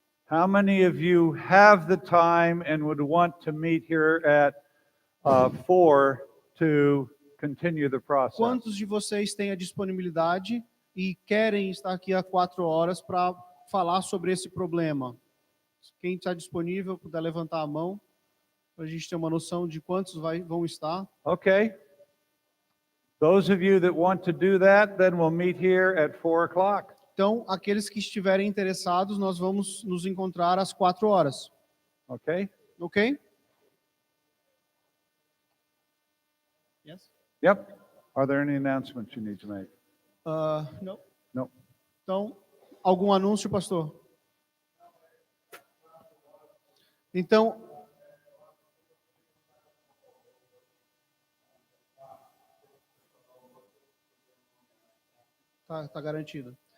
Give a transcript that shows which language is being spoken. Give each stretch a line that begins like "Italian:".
English: How many of you have the time and would want to meet here at 4 to continue the process?
Portuguese: Quantos de vocês têm a disponibilidade e querem estar aqui às 4 horas para falar sobre esse problema? Quem está disponível, puder levantar a mão, para a gente ter uma noção de quantos vão estar.
English: Okay. Those of you that want to do that, then we'll meet here at 4 o'clock.
Portuguese: Então, aqueles que estiverem interessados, nós vamos nos encontrar às 4 horas.
English: Okay?
Portuguese: Ok?
English: Yes? Yep. Are there any announcements you need to make?
Portuguese: Não.
English: No.
Portuguese: Então, algum anúncio, pastor? Então, tá garantido.